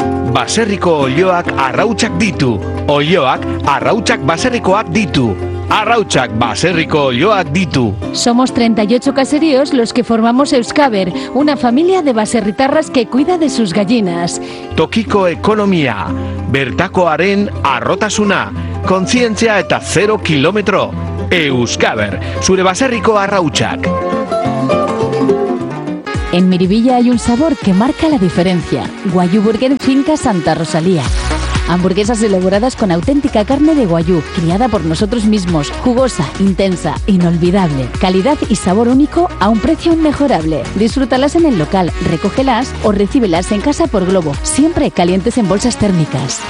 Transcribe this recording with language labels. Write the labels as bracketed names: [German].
[Basque] Baserriko oiloak arrautzak ditu. Oiloak arrautzak baserrikoak ditu. Arrautzak baserriko oiloak ditu. [Spanish] Somos 38 caseríos los que formamos Euskaber, una familia de baserritarras que cuida de sus gallinas. [Basque] Tokiko ekonomia, bertakoaren arrotasuna, kontzientzia eta 0 kilometro. Euskaber, zure baserriko arrautzak. [Spanish] En Miribilla hay un sabor que marca la diferencia. Guayú Burger Finca Santa Rosalía. Hamburguesas elaboradas con auténtica carne de guayú, criada por nosotros mismos, jugosa, intensa, inolvidable. Calidad y sabor único a un precio inmejorable. Disfrútalas en el local, recógelas o recíbelas en casa por Glovo, siempre calientes en bolsas térmicas.